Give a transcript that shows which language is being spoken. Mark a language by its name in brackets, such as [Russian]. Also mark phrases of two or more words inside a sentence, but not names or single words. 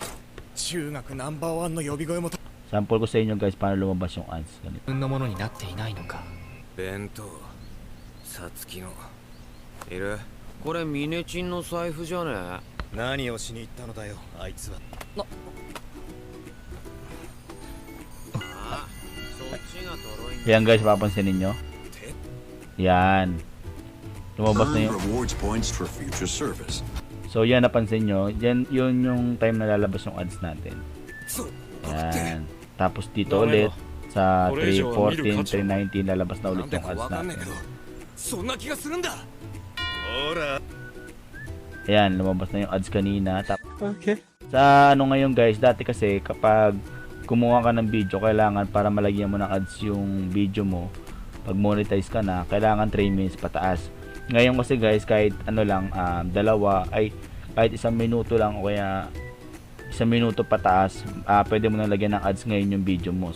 [Filipino] Sample ko sa inyo guys paano lumabas yung ads. Ganito. [Japanese] 分のものになっていないのか。弁当さつきのいる。これミネチンの財布じゃねえ。何をしに行ったのだよあいつは。ああ、そっちがドロイン。 [Filipino] Yan guys, papansin ninyo. Yan. Lumabas na [English] Earn [Filipino] yung... [English] rewards points for future service. [Filipino] So yan, napansin nyo. Yan, yun yung time na lalabas yung ads natin. Yan. Tapos dito ulit sa 314, 319 lalabas na ulit yung ads natin. [Japanese] そんな気がするんだ。ほら。 [Filipino] Ayan, lumabas na yung ads kanina. Okay. Sa ngayon guys, dati kasi kapag kumuha ka ng video, kailangan para malagyan mo ng ads yung video mo, pag monetize ka na, kailangan 3 minutes pataas. Ngayon kasi guys, kahit kahit 1 minuto lang o kaya 1 isang minuto pataas, pwede mo na lagyan ng ads ngayon yung video mo.